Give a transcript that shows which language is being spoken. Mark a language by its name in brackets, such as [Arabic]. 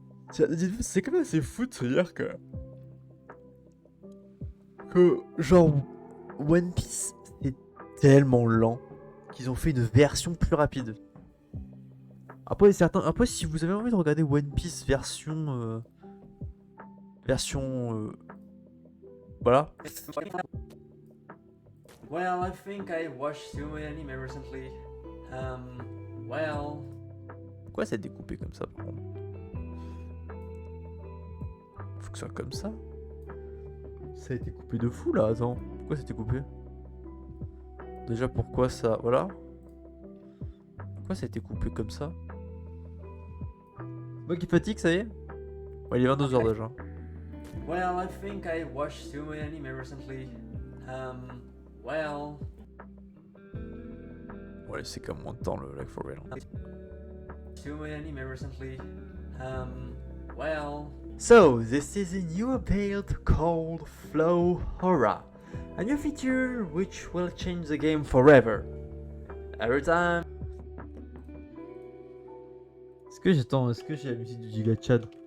[French] C'est quand même assez fou de se dire que genre One Piece est tellement lent qu'ils ont fait une version plus rapide. Après si vous avez envie de regarder One Piece version voilà. [English] Well, I think I watched too many anime recently. Well. [French] Pourquoi c'est découpé comme ça par contre? Faut que ce soit comme ça. Ça a été coupé de fou là, attends. Pourquoi ça a été coupé? Déjà pourquoi ça... Voilà. Pourquoi ça a été coupé comme ça? Moi qui fatigue, ça y est. Ouais, il est 22h déjà. [English] Well, I think I watched too many anime recently. Well. [French] Ouais, c'est comme moins de temps le Like for Real. [English] Too many anime recently. Well. So, this is a new update called Flow Aura. A new feature which will change the game forever. Every time. [French] Est-ce que j'ai la musique du Giga Chad?